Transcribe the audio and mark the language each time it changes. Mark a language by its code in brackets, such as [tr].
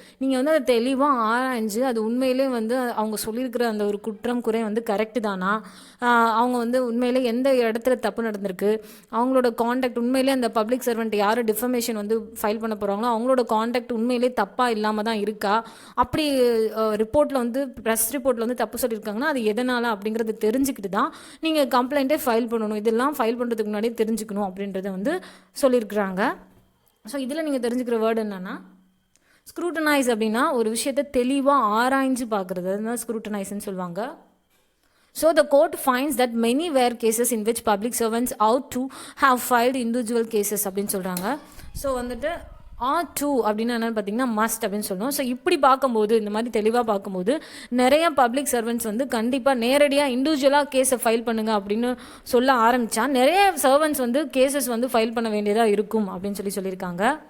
[ta] நீங்கள் வந்து அதை தெளிவாக ஆராய்ஞ்சு அது உண்மையிலே வந்து அவங்க சொல்லியிருக்கிற அந்த ஒரு குற்றம் குறை வந்து கரெக்டு தானா, அவங்க வந்து உண்மையிலே எந்த இடத்துல தப்பு நடந்திருக்கு, அவங்களோட கான்டாக்ட் உண்மையிலே அந்த பப்ளிக் சர்வெண்ட் யார் டிஃபமேஷன் வந்து ஃபைல் பண்ண போகிறாங்களோ அவங்களோட கான்டாக்ட் உண்மையிலே தப்பாக இல்லாமல் தான் இருக்கா, அப்படி ரிப்போர்ட்டில் வந்து ப்ரெஸ் ரிப்போர்ட்டில் வந்து தப்பு சொல்லியிருக்காங்கன்னா அது எதனால் அப்படிங்கிறது தெரிஞ்சுக்கிட்டு தான் நீங்கள் கம்ப்ளைண்ட்டே ஃபைல் பண்ணணும். இதெல்லாம் ஃபைல் பண்ணுறதுக்கு முன்னாடியே தெரிஞ்சுக்கணும் அப்படின்றத வந்து சொல்லியிருக்கிறாங்க. ஸோ இதில் நீங்கள் தெரிஞ்சுக்கிற வேர்டு என்னென்னா, ஸ்க்ரூட்டனைஸ் அப்படின்னா ஒரு விஷயத்தை தெளிவாக ஆராய்ஞ்சு பார்க்குறது, அதுதான் ஸ்க்ரூட்டனைஸ்ன்னு சொல்லுவாங்க. [en] So the court finds that many were cases in which public servants ought to have filed individual cases [ta] அப்படின்னு சொல்கிறாங்க. ஸோ வந்துட்டு R2 அப்படின்னு என்னென்னு பார்த்தீங்கன்னா மஸ்ட் அப்படின்னு சொல்லணும். ஸோ இப்படி பார்க்கும்போது, இந்த மாதிரி தெளிவாக பார்க்கும்போது நிறைய பப்ளிக் சர்வெண்ட்ஸ் வந்து கண்டிப்பாக நேரடியாக இண்டிவிஜுவலாக கேஸை ஃபைல் பண்ணுங்க அப்படின்னு சொல்ல ஆரம்பித்தா நிறைய சர்வெண்ட்ஸ் வந்து கேசஸ் வந்து ஃபைல் பண்ண வேண்டியதாக இருக்கும் அப்படின்னு சொல்லியிருக்காங்க.